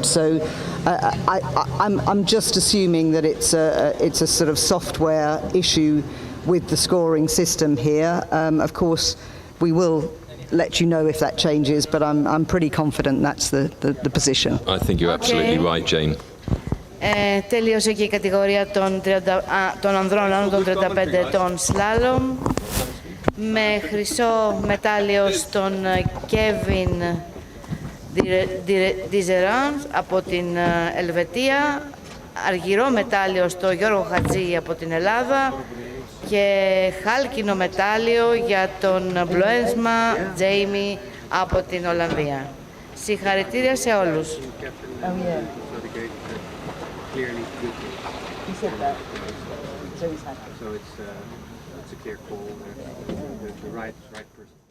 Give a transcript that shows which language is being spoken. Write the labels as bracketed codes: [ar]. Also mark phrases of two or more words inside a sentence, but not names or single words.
[en] So I'm just assuming that it's a sort of software issue with the scoring system here. Of course, we will let you know if that changes, but I'm pretty confident that's the position. I think you're absolutely right, Jane. [el] Τελείωσε και η κατηγορία των ανδρών άνω των 35 ετών σλάλομ, με χρυσό μετάλλιο στον Kevin Dizeron από την Ελβετία, αργυρό μετάλλιο στο Γιώργο Χατζή από την Ελλάδα και χάλκινο μετάλλιο για τον Μπλοένσμα Τζέιμι από την Ολλανδία. Συγχαρητήρια σε όλους. [en] It's a clear call. The right person.